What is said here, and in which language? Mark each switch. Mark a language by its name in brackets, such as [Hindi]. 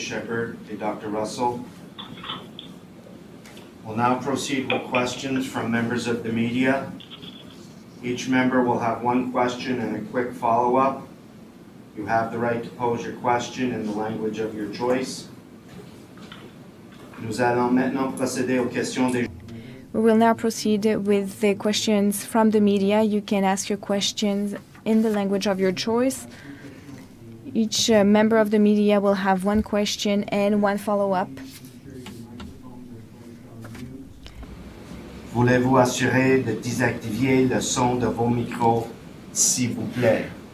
[French] Shepherd, et Dr. Russell. [English] We'll now proceed with questions from members of the media. Each member will have one question and a quick follow-up. You have the right to pose your question in the language of your choice. [French] Nous allons maintenant procéder aux questions des... [English] We will now proceed with the questions from the media. You can ask your questions in the language of your choice. Each member of the media will have one question and one follow-up. [French] Voulez-vous assurer de désactiver le son de vos micros, s'il vous plaît?